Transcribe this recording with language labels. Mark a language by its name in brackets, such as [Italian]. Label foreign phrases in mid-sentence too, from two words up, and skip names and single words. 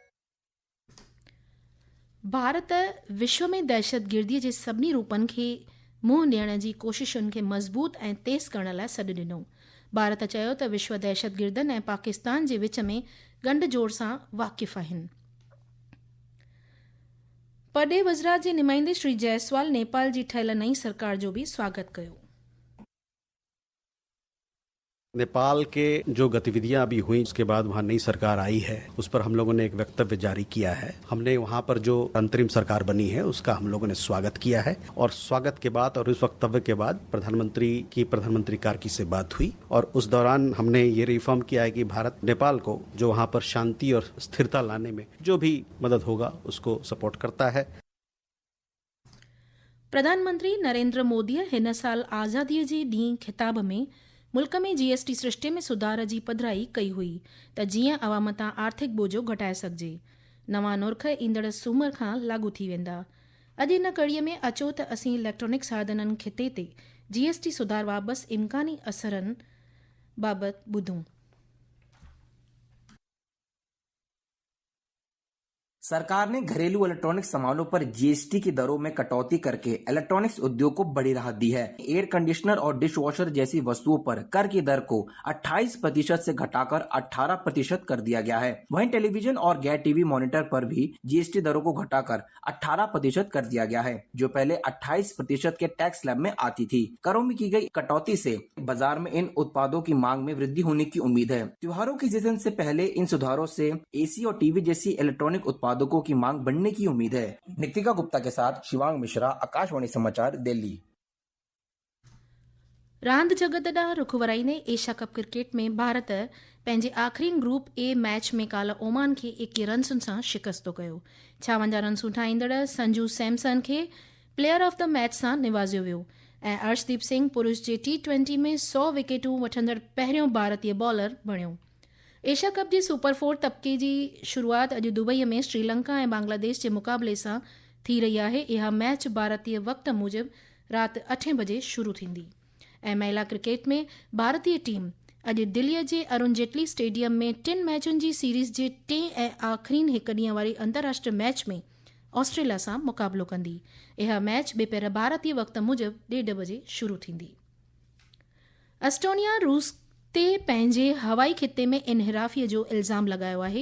[Sindhi] भारत विश्व में दहशतगिर्दीअ जे सभिनी रूपनि खे मुंहुं ॾियण जी कोशिशुनि खे मज़बूत ऐं तेज़ करण लाइ सॾु ॾिनो। भारत चयो त विश्व दहशतगिर्दनि ऐं पाकिस्तान जे विच में गंढ-जोड़ सां वाक़िफ़ आहिनि। परॾेह वज़रात जे नुमाइंदे श्री जायसवाल नेपाल जी ठहियल नई सरकार जो भी स्वागत कयो। [Hindi] नेपाल के जो गतिविधियां अभी हुई उसके बाद वहाँ नई सरकार आई है, उस पर हम लोगों ने एक वक्तव्य जारी किया है। हमने वहाँ पर जो अंतरिम सरकार बनी है उसका हम लोगों ने स्वागत किया है और स्वागत के बाद और उस वक्तव्य के बाद प्रधानमंत्री कार्की से बात हुई और उस दौरान हमने ये रिफॉर्म किया है कि भारत नेपाल को जो वहाँ पर शांति और स्थिरता लाने में जो भी मदद होगा उसको सपोर्ट करता है। [Sindhi] प्रधानमंत्री नरेंद्र मोदीअ हिन साल आज़ादीअ जे ॾींहुं ख़िताब में मुल्क में GST सिस्टे में सुधार जी पधिराई कई हुई त जीअं अवाम तां आर्थिक बोझो घटाए सघिजे। नवां नुर्ख ईंदड़ सूमर खां लागू थी वेंदा। अॼु इन कड़ीअ में अचो त असीं इलेक्ट्रॉनिक साधननि खिते ते GST सुधार वाबसि इम्कानी असरनि बाबति ॿुधूं। [Hindi] सरकार ने घरेलू इलेक्ट्रॉनिक सामानों पर GST की दरों में कटौती करके इलेक्ट्रॉनिक्स उद्योग को बड़ी राहत दी है। [English] air conditioner [Hindi] और [English] dish washer [Hindi] जैसी वस्तुओं पर कर की दर को 28% से घटाकर 18% कर दिया गया है। वहीं टेलीविजन और गैर [English] TV monitor [Hindi] पर भी GST दरों को घटाकर 18% कर दिया गया है, जो पहले 28% के [English] tax slab [Hindi] में आती थी। करों में की गई कटौती से बाजार में इन उत्पादों की मांग में वृद्धि होने की उम्मीद है। त्योहारों के सीजन से पहले इन सुधारों से AC और टीवी जैसी इलेक्ट्रॉनिक उत्पादों की मांग बढ़ने की उम्मीद है। नितिका गुप्ता के साथ शिवांग मिश्रा, आकाशवाणी समाचार, दिल्ली। [Sindhi] रांदि जगत ॾांहुं रुख वराईंदे एशिया कप क्रिकेट में भारत पंहिंजे आख़िरी ग्रुप A मैच में काल्ह ओमान खे 21 रन्सुनि सां शिकस्तो कयो। 56 रन्सूं ठाहींदड़ संजू सैमसन खे [English] player of the match [Sindhi] सां निवाज़ियो वियो ऐं अर्शदीप सिंह पुरुष जे T20 में 100 विकेटूं वठंदड़ पहिरियों भारतीय बॉलर बणियो। एशिया कप जे सुपर 4 तबके जी शुरूआति अॼु दुबईअ में श्रीलंका ऐं बांग्लादेश जे मुक़ाबले सां थी रही आहे। इहा मैच भारतीय वक़्त मूजिबि राति 8 बजे शुरू थींदी। ऐं महिला क्रिकेट में भारतीय टीम अॼु दिल्लीअ जे अरुण जेटली स्टेडियम में 3 मैचुनि जी सीरीज़ जे 3 ऐं आख़िरी हिकु ॾींहं वारी अंतर्राष्ट्रीय मैच में ऑस्ट्रेलिया सां मुक़ाबलो कंदी। इहा मैच ॿिए भारतीय वक़्त मूजिबि 1:30 बजे शुरू थींदी। एस्टोनिया रूस ते पंहिंजे हवाई खिते में इनहिराफ़ीअ जो इल्ज़ाम लॻायो आहे।